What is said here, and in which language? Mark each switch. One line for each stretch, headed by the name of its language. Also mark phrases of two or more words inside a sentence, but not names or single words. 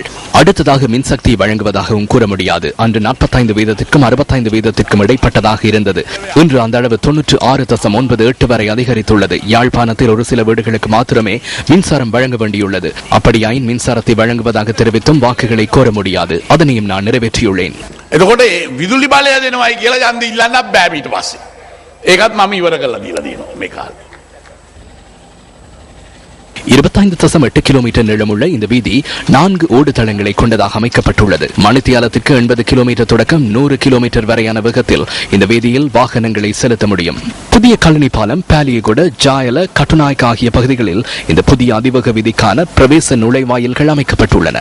Tamil: அடுத்ததாக மின்சக்தியை வழங்குவதாகவும் கூற முடியாது. அன்று 45 வீதத்திற்கும் 65 வீதத்திற்கும் இடைப்பட்டதாக இருந்தது. இன்று அந்த அளவு 96.98 வரை அதிகரித்துள்ளது. யாழ்ப்பாணத்தில் ஒரு சில வீடுகளுக்கு மாத்திரமே மின்சாரம் வழங்க வேண்டியுள்ளது. அப்படியாயின் மின்சாரத்தை வழங்குவதாக தெரிவித்தும் வாக்குகளை கோர முடியாது. அதனையும் நான் நிறைவேற்றியுள்ளேன்.
Sinhala: එතකොට විදුලි බලය දෙනවයි කියලා ඡන්ද ඉල්ලන්න බෑ ඊට පස්සේ. ඒකත් මම ඉවර කරලා දීලා තියෙනවා මේ කාලේ.
Tamil: 25.8 கிலோமீட்டர் நீளமுள்ள இந்த வீதி 4 ஓடுதளங்களை கொண்டதாக அமைக்கப்பட்டுள்ளது. மணித்தியாலத்திற்கு 80 கிலோமீட்டர் தொடக்கம் 100 கிலோமீட்டர் வரையான வேகத்தில் இந்த வீதியில் வாகனங்களை செலுத்த முடியும். புதிய கழனி பாலம், பாலியகொட, ஜாயல, கட்டுநாயக்க ஆகிய பகுதிகளில் இந்த புதிய அதிவேக வீதிக்கான பிரவேச நுழைவாயில்கள் அமைக்கப்பட்டுள்ளன.